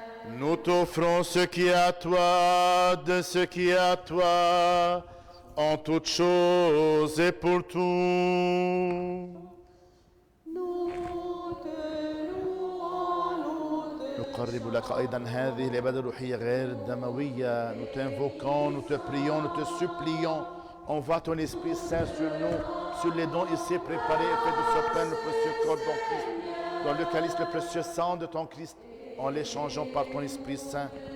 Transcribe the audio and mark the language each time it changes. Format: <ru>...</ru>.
<fr>Nous t'offrons ce qui est à toi, de ce qui est à toi, en toutes choses et pour tout. Nous te louons, nous te</fr> <ar>نقرب لك أيضا هذه العبادة الروحية غير الدموية.</ar> <fr>Nous t'invoquons, nous te prions, nous te supplions. Envoie ton Esprit Saint sur nous, sur les dons ici préparés et fais de ce pain le précieux corps de ton Christ, dans le calice le précieux sang de ton Christ, en l'échangeant par ton Esprit Saint.</fr>